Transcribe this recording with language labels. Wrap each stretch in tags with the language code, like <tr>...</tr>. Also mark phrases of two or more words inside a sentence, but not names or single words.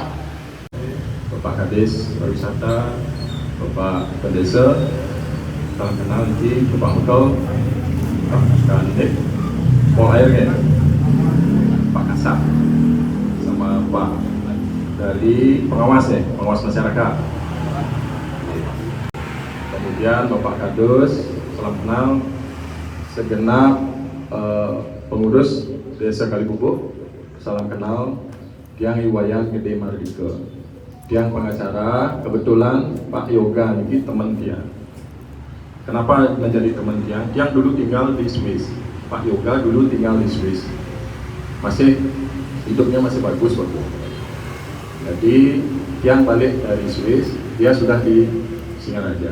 <id>Bapak Kadis Pariwisata, Bapak Pendesa, salam kenal nanti Bapak Mekal, Pak Dek, Pol Air ya, Pak Kasar, sama Pak dari pengawas ya, pengawas masyarakat. Kemudian Bapak Kadus, salam kenal, segenap pengurus Desa Kalibubuk, salam kenal, Tiang Iwayan Gede Mardika, Tiang pengacara, kebetulan Pak Yoga ini teman Tiang. Kenapa menjadi teman Tiang? Tiang dulu tinggal di Swiss, Pak Yoga dulu tinggal di Swiss, hidupnya masih bagus waktu. Jadi Tiang balik dari Swiss, dia sudah di Singaraja.</id>